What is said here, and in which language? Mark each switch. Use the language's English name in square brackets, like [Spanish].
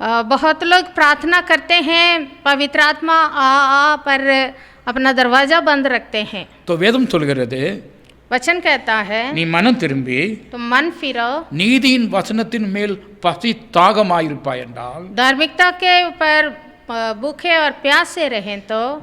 [Hindi] बहुत लोग प्रार्थना करते हैं, पवित्र आत्मा आ पर अपना दरवाजा बंद रखते हैं। [Tamil] तो வேதம் சொல்கிறது, [Hindi] वचन कहता है, [Tamil] நீ மனம் திரும்பி [Hindi] तो मन फिरो, [Tamil] நீதியின் வசனத்தின் மேல் பசி தாகமாயிருப்பாய் என்றால், [Hindi] धार्मिकता के ऊपर भूखे और प्यासे रहें तो,